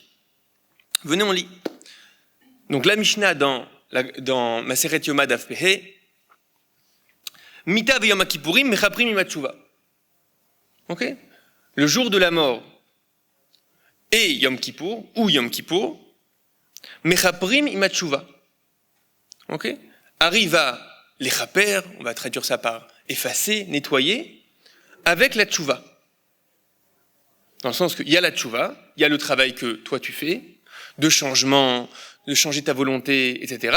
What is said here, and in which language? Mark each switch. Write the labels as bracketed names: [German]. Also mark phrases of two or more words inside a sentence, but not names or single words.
[French] Venez, on lit. Donc la Mishnah dans [Hebrew] מסכת יומא דף פה, מיתה ויום הכיפורים מכפרים עם התשובה. [French] Ok? Le jour de la mort et Yom Kippour, ou Yom Kippour, [Hebrew] מכפרים עם התשובה. [French] Ok? Arrive à lechaper, on va traduire ça par effacer, nettoyer, avec la tshuva. Dans le sens qu'il y a la tshuva, il y a le travail que toi tu fais, de changement, de changer ta volonté, etc.